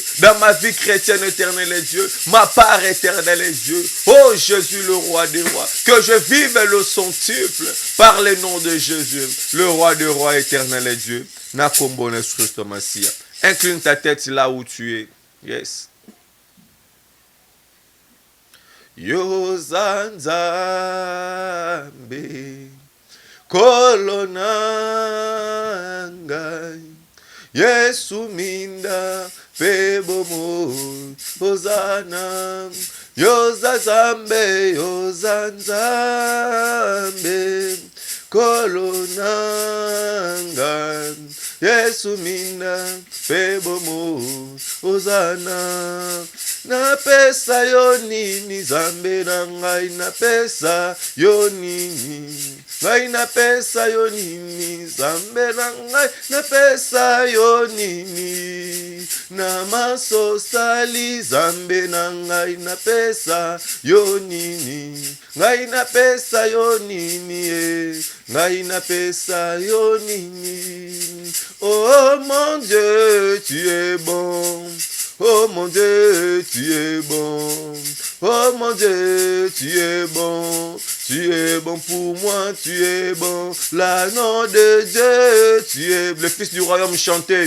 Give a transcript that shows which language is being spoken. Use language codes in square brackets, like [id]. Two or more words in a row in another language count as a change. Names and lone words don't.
[fr] Dans ma vie chrétienne, éternel Dieu, ma part, éternel Dieu. Oh Jésus, le roi des rois, que je vive le centuple par le nom de Jésus, le roi des rois, éternel Dieu. Nakombone Christ Massia. Incline ta tête là où tu es. Yes. [ln] Yozanzambe kolonangai Yesu minda pebomo Hosanna Yozazambe Yozanzambe kolonangai Yesu minda pebomo Hosanna napesa yo nini zambe na ngai napesa yo nini ngai napesa yo nini zambe na ngai napesa yo nini na masosali zambe na ngai napesa yo nini ngai napesa yo nini ngai napesa yo nini. [fr] Oh mon Dieu, tu es bon. Oh mon Dieu, tu es bon. Oh mon Dieu, tu es bon. Tu es bon pour moi, tu es bon. L'agneau de Dieu, tu es le Fils du royaume chanté.